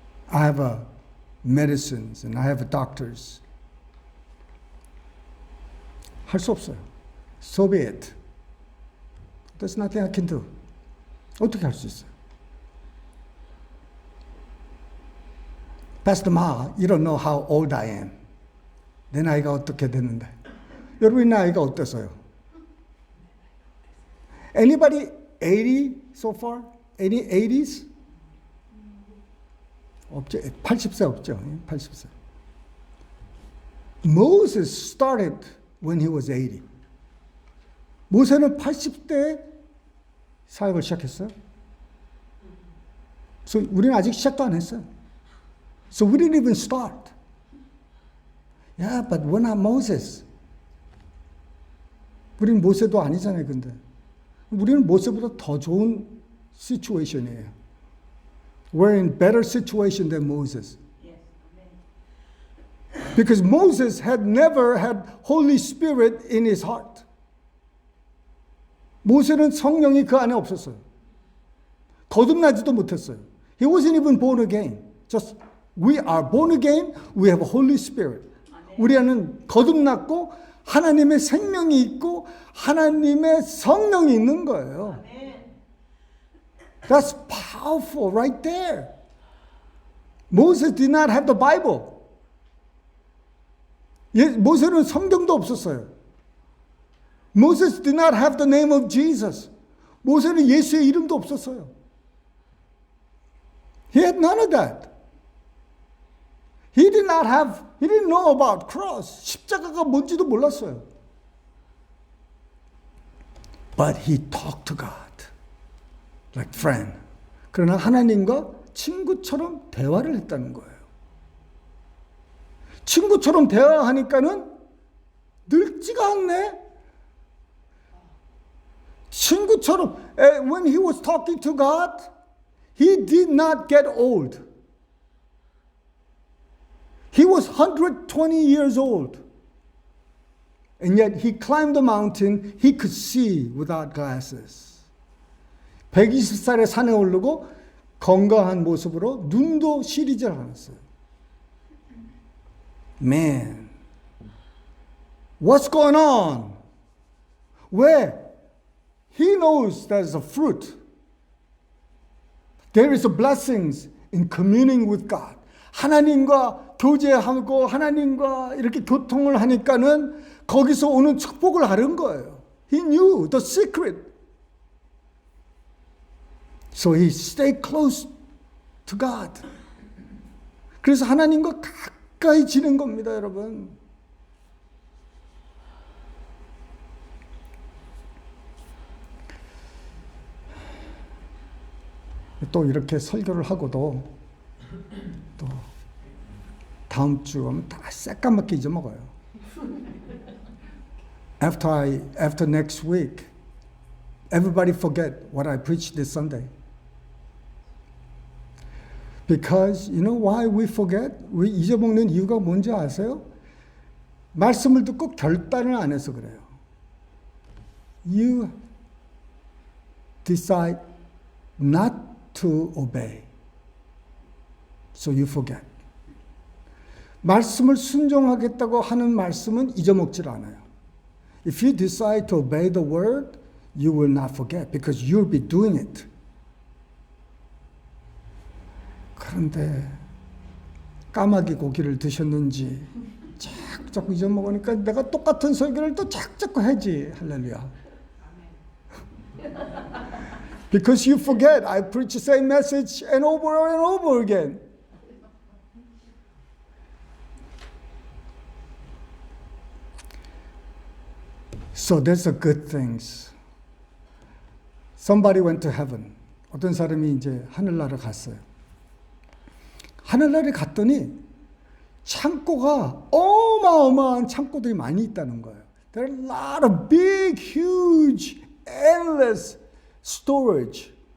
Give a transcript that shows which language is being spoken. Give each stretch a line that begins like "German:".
English: I have medicines and I have doctors.
Korean: 할 수 없어요.
English: So be it. There's nothing I can do.
Korean: 어떻게 할 수 있어요?
English: Pastor Ma, you don't know how old I am.
Korean: 내 나이가 어떻게 됐는데. 여러분 나이가 어때서요?
English: Anybody 80 so far? Any 80s?
Korean: 없죠. 80세 없죠. 80세.
English: Moses started when he was 80.
Korean: 모세는 80대 사역을 시작했어요. So 우리는 아직 시작도 안 했어요.
English: So we didn't even start. Yeah, but we're not Moses.
Korean: 우리는 모세도 아니잖아요, 근데. 우리는 모세보다 더 좋은 situation이에요.
English: We're in better situation than Moses. Because Moses had never had Holy Spirit in his heart.
Korean: 모세는 성령이 그 안에 없었어요. 거듭나지도 못했어요.
English: He wasn't even born again. Just we are born again. We have a Holy Spirit.
Korean: 우리 안은 거듭났고 하나님의 생명이 있고 하나님의 성령이 있는 거예요.
English: That's powerful right there. Moses did not have the Bible.
Korean: 모세는 성경도 없었어요.
English: Moses did not have the name of Jesus.
Korean: 모세는 예수의 이름도 없었어요.
English: He had none of that. He didn't know about cross.
Korean: 십자가가 뭔지도 몰랐어요.
English: But he talked to God like friend.
Korean: 그러나 하나님과 친구처럼 대화를 했다는 거예요. 친구처럼 대화하니까는 늙지가 않네. 친구처럼
English: when he was talking to God, he did not get old. He was 120 years old. And yet he climbed the mountain, he could see without glasses.
Korean: 120살에 산에 오르고 건강한 모습으로 눈도 시리질 않았어요.
English: Man, what's going on?
Korean: 왜?
English: He knows there's a fruit. There is a blessings in communing with God.
Korean: 하나님과 교제하고 하나님과 이렇게 교통을 하니까는 거기서 오는 축복을 알은 거예요.
English: He knew the secret. So he stayed close to God.
Korean: 그래서 하나님과 가까이 지는 겁니다, 여러분. 또 이렇게 설교를 하고도 또 다음 주 오면 다 새까맣게 잊어먹어요.
English: After next week, everybody forget what I preached this Sunday. Because you know why we forget?
Korean: 우리 잊어먹는 이유가 뭔지 아세요? 말씀을 듣고 결단을 안 해서 그래요.
English: You decide not to obey. So you forget.
Korean: 말씀을 순종하겠다고 하는 말씀은 잊어먹질 않아요.
English: If you decide to obey the word, you will not forget because you'll be doing it.
Korean: 그런데 까마귀 고기를 드셨는지 자꾸 잊어먹으니까 내가 똑같은 설교를 또 자꾸 하지. 할렐루야.
English: Because you forget, I preach the same message and over again. So there's a good things. Somebody went to heaven.
Korean: 어떤 사람이 이제 하늘나라 갔어요. 하늘나라에 갔더니 창고가 어마어마한 창고들이 많이 있다는 거예요.
English: There are a lot of big, huge, endless storage.